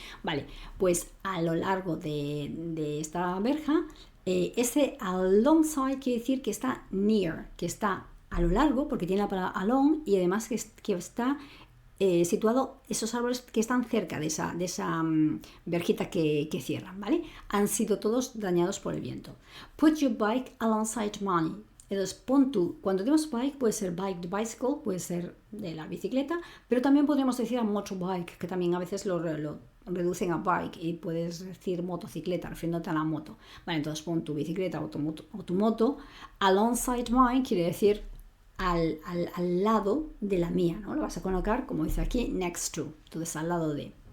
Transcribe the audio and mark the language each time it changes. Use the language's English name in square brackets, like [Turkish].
[Spanish] Vale, pues a lo largo de esta verja, ese alongside quiere decir que está near, que está a lo largo, porque tiene la palabra along, y además que está situado esos árboles que están cerca de esa verjita que cierran, ¿vale? Han sido todos dañados por el viento. [English] Put your bike alongside mine. [Spanish] Entonces, pon tú, cuando decimos bike, puede ser bike de bicycle, puede ser de la bicicleta, pero también podríamos decir [English] a motorbike, [Spanish] que también a veces lo reducen a bike, y puedes decir motocicleta, refiriéndote a la moto. Vale, entonces pon tu bicicleta o tu moto [English] alongside mine, [Spanish] quiere decir al lado de la mía, ¿no? Lo vas a colocar, como dice aquí, next to, entonces al lado de.